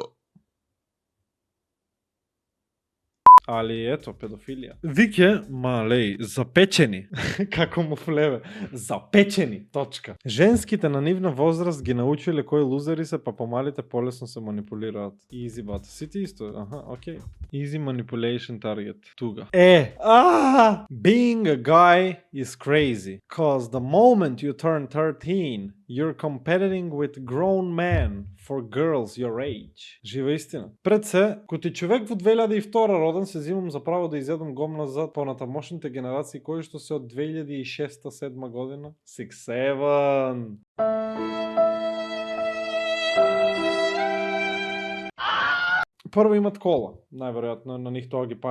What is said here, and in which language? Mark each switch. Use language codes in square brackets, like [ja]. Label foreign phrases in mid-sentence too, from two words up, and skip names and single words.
[mk] Али ето, педофилија. Вике, малеј, запечени. Како му влеве. Запечени, точка. Женските на нивна возраст ги научиле кои лузери се, па помалите полесно се манипулираат. Easy бат. Сите исто, окей. [en] Easy manipulation target. Туга. Being a guy is crazy. Cause the moment you turn 13, you're competing with grown men for girls your age. [mk] Жива истина. Пред се, коти човек во 2002 роден, се зимам за право да изедам гомна за понатамошните генерации кои што се од 2006-2007 година. 6-7. Прво имат кола, најверојатно на нив тоа ги пали.